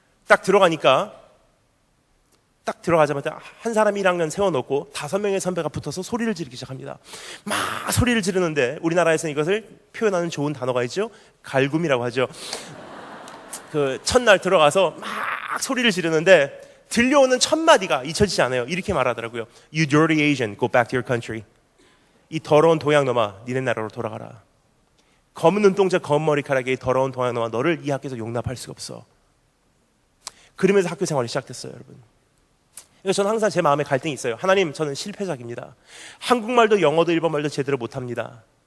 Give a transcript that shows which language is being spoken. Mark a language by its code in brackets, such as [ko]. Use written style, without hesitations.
[ko] 딱 들어가자마자 한 사람 1학년 세워놓고 5명의 선배가 붙어서 소리를 지르기 시작합니다. 막 소리를 지르는데 우리나라에서는 이것을 표현하는 좋은 단어가 있죠. 갈굼이라고 하죠. 그 첫날 들어가서 막 소리를 지르는데 들려오는 첫 마디가 잊혀지지 않아요. 이렇게 말하더라고요. [en] You dirty Asian, go back to your country. [ko] 이 더러운 동양놈아, 니네 나라로 돌아가라. 검은 눈동자, 검은 머리카락에 이 더러운 동양놈아, 너를 이 학교에서 용납할 수가 없어. 그러면서 학교 생활이 시작됐어요, 여러분. 그래서 저는 항상 제 마음에 갈등이 있어요. 하나님, 저는 실패작입니다. 한국말도 영어도 일본말도 제대로 못합니다.